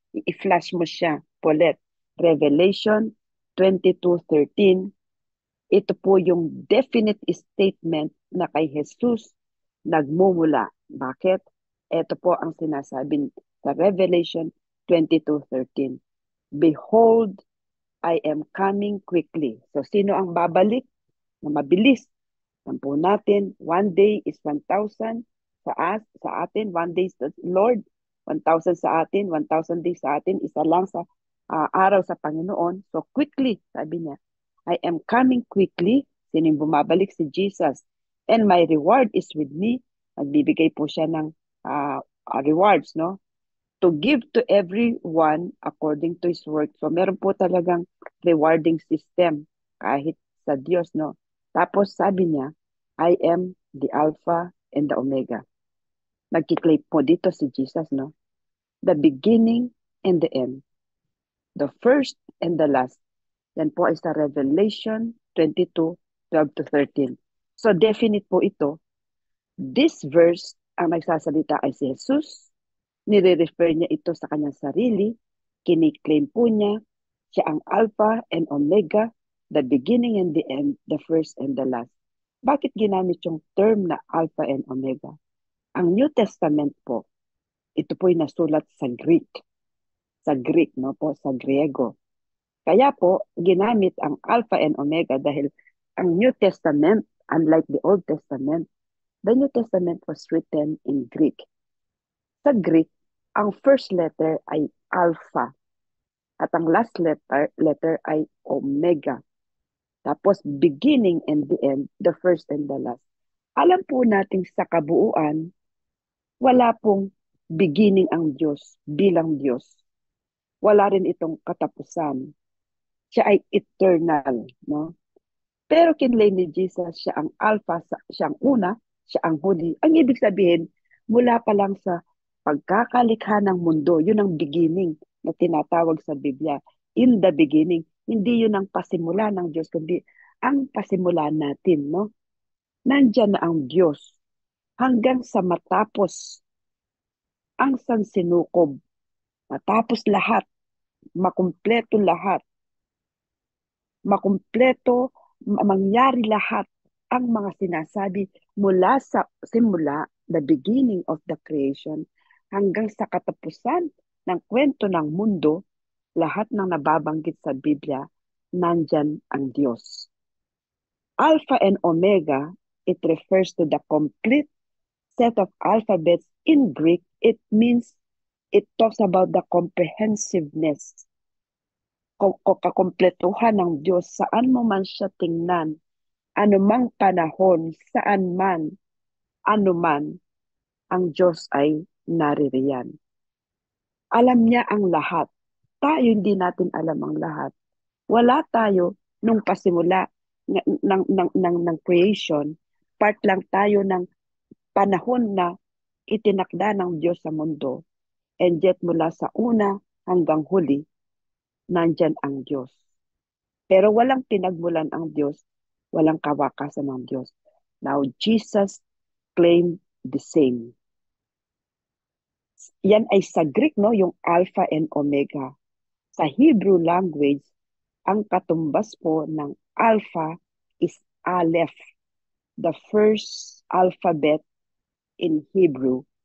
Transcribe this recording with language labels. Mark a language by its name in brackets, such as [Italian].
[Filipino] I-flash mo siya, Paulette. Revelation 22:13, ito po yung definite statement na kay Jesus nagmumula. Bakit? Ito po ang sinasabi sa Revelation 22:13. [English] Behold, I am coming quickly. [Filipino] So, sino ang babalik na mabilis? Sampo natin, 1 day is 1,000 sa atin, 1 day sa Lord, 1,000 sa atin, 1,000 days sa atin, isa lang sa araw sa Panginoon. [English] So quickly, [Filipino] sabi niya, [English] I am coming quickly. [Filipino] Sino yung bumabalik? Si Jesus. [English] And my reward is with me. [Filipino] Nagbibigay po siya ng rewards, no? [English] To give to everyone according to his work. [Filipino] So meron po talagang rewarding system kahit sa Diyos, no? Tapos sabi niya, [English] I am the Alpha and the Omega. [Filipino] Nagkiklaim po dito si Jesus, no? [English] The beginning and the end. The first and the last. [Filipino] Yan po ay sa Revelation 22:12-13. So definite po ito. [English] This verse, [Filipino] ang nagsasalita ay si Jesus. Nire-refer niya ito sa kanyang sarili. Kiniklaim po niya, siya ang Alpha and Omega, [English] the beginning and the end, the first and the last. [Filipino] Bakit ginamit yung term na Alpha and Omega? Ang New Testament po, ito po'y nasulat sa Greek. Sa Greek, no po, sa Griego. Kaya po, ginamit ang Alpha and Omega dahil ang New Testament, [English] unlike the Old Testament, the New Testament was written in Greek. [Filipino] Sa Greek, ang first letter ay Alpha at ang last letter ay Omega. [English] Tapos beginning and the end, the first and the last. [Filipino] Alam po natin sa kabuuan, wala pong beginning ang Diyos bilang Diyos. Wala rin itong katapusan. Siya ay eternal, no? Pero kinlaim ni Jesus, siya ang Alpha, siya ang una, siya ang huli. Ang ibig sabihin, mula pa lang sa pagkakalikha ng mundo, yun ang beginning na tinatawag sa Biblia. [English] In the beginning, [Filipino] hindi yun ang pasimula ng Diyos, kundi ang pasimula natin, no? Nandyan na ang Diyos hanggang sa matapos ang sansinukob, matapos lahat, makumpleto lahat, makumpleto, mangyari lahat ang mga sinasabi mula sa simula, [English] the beginning of the creation, [Filipino] hanggang sa katapusan ng kwento ng mundo, lahat ng nababanggit sa Biblia, nandyan ang Diyos. [English] Alpha and Omega, it refers to the complete set of alphabets in Greek. It means, it talks about the comprehensiveness, [Filipino] kakompletuhan ng Diyos, saan mo man siya tingnan, anumang panahon, saan man, anuman, ang Diyos ay naririyan. Alam niya ang lahat. Tayo hindi natin alam ang lahat. Wala tayo nung pasimula ng creation. Part lang tayo ng panahon na itinakda ng Diyos sa mundo. And yet mula sa una hanggang huli, nandyan ang Diyos. Pero walang pinagmulan ang Diyos, walang kawakasan ng Diyos. [English] Now, Jesus claimed the same. [Filipino] Yan ay sa Greek, no? Yung Alpha and Omega. Sa Hebrew language, ang katumbas po ng Alpha is Aleph, [English] the first alphabet in Hebrew.